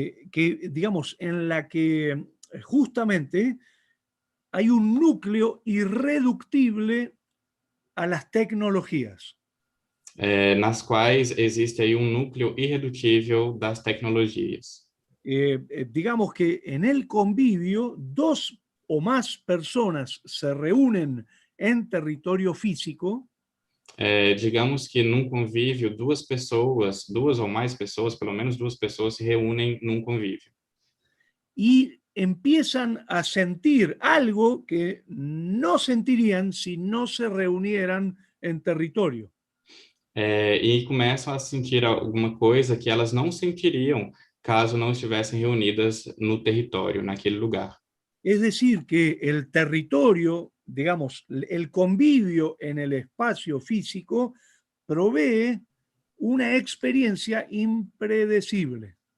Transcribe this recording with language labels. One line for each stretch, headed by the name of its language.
Spanish: que, digamos, en la que justamente hay un núcleo irreductible a las tecnologías.
Portuguese: Nas quais existe aí núcleo irredutível das tecnologias.
Spanish: Digamos que en el convivio, dos o más personas se reúnen en territorio físico.
Portuguese: Digamos que num convívio, duas ou mais pessoas, pelo menos duas pessoas se reúnem num convívio.
Spanish: Y empiezan a sentir algo que no sentirían si no se reunieran en territorio.
Portuguese: E começam a sentir alguma coisa que elas não sentiriam caso não estivessem reunidas no território, naquele lugar.
Spanish: Es decir, que el territorio, digamos, el convivio en el espacio físico provee una experiencia impredecible.